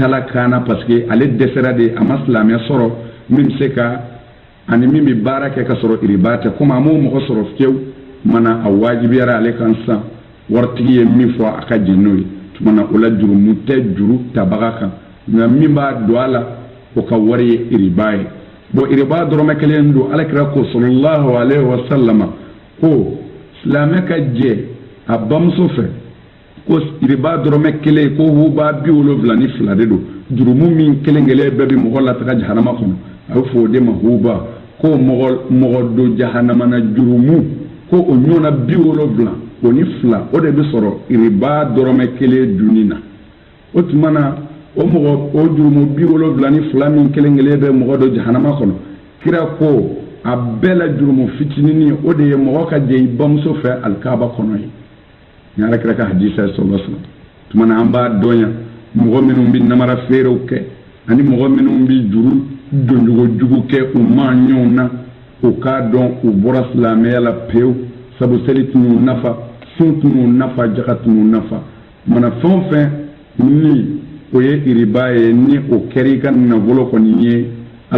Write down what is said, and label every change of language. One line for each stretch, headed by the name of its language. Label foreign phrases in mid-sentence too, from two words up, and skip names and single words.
Bambara: tala kan na
French: parce que
Bambara: ale dɛsɛra de a ma silamɛ sɔrɔ min bɛ se ka ani min bɛ baara kɛ ka sɔrɔ riba tɛ komi a m'o mɔgɔ sɔrɔ fiyewu mana a wajibiyara ale kan sisan waritigi ye min fɔ a ka jɛn n'o ye tuma na o la jurumu tɛ juru tabaga kan nka min b'a don a la o ka wari ye riba ye bon riba dɔrɔmɛ kelen don alakira ko
Arabic: صلى الله عليه وسلم
Bambara: ko silamɛ ka jɛ a bamuso fɛ ko riba dɔrɔmɛ kelen ko huba 72 de don jurumu min kelen kelen bɛɛ bɛ mɔgɔ lataga jahanama kɔnɔ a bɛ fɔ o de ma huba ko mɔgɔ do jahanama na jurumu ko o ɲɔgɔnna 70 o ni 2 o de bɛ sɔrɔ riba dɔrɔmɛ kelen dunni na o tuma na o mogo o jurumu bi wolonwula ni fila min kelen-kelen bɛ mɔgɔ dɔ jahanama kɔnɔ kira ko a bɛɛ la jurumu fitinini o de ye mɔgɔ ka jɛ i bamuso fɛ alikaaba kɔnɔ ye ni ala kira ka hadisa ye
Arabic: صلى الله عليه وسلم
Bambara: tuma na an b'a dɔn yan mɔgɔ minnu bɛ namara feerew kɛ ani mɔgɔ minnu bɛ juru donjogojugu kɛ u maaɲɔw na u k'a dɔn u bɔra silamɛya la pewu sabu seli tunu nafa sun tunu nafa jaka tunu nafa mana fɛn o fɛn ni o ye iriba ye ni o kɛra i ka nafolo kɔni ye ala